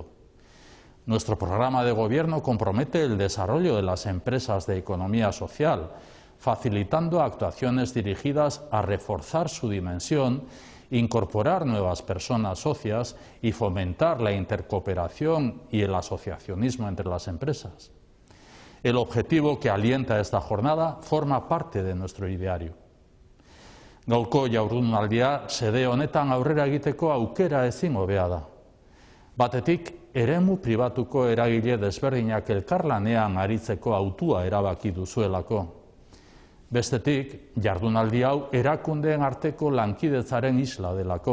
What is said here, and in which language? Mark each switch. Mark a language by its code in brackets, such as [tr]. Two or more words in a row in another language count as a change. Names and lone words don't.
[es] Nuestro programa de gobierno compromete el desarrollo de las empresas de economía social, facilitando actuaciones dirigidas a reforzar su dimensión, incorporar nuevas personas socias y fomentar la intercooperación y el asociacionismo entre las empresas. El objetivo que alienta esta jornada forma parte de nuestro ideario. [eu] Gaurko jardunaldia xede honetan aurrera egiteko aukera ezin hobea da. Batetik, eremu pribatuko eragile desberdinak elkarlanean aritzeko hautua erabaki duzuelako. Bestetik, jardunaldi hau erakundeen arteko lankidetzaren isla delako.